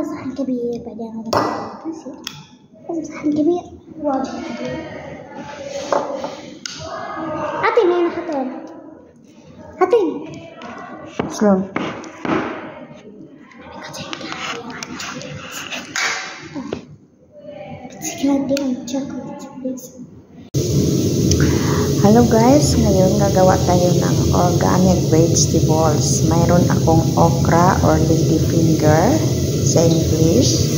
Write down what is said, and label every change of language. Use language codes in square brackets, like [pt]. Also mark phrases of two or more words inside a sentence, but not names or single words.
[ar] كبير بعدين هذا بسيط صحن كبير واجد كبير. أعطيني أنا حطين أعطيني شلون؟ [en] Hello guys, [tl] ngayon gagawa tayo ng organic vegetables. Mayroon akong [en] okra or ladyfinger [tl] sa English.